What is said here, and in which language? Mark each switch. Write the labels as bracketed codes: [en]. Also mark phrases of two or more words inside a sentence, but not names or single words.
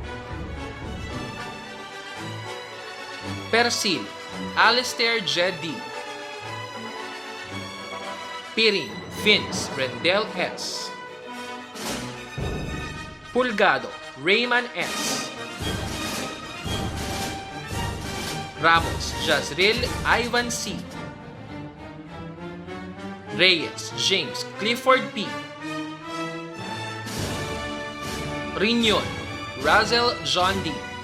[tl] Persil, Alistair Jed D. Piring, Vince Rendell S. Pulgado, Rayman S. Ramos, Jazril Ivan C. Reyes, James Clifford P. Riñon, Razel John D.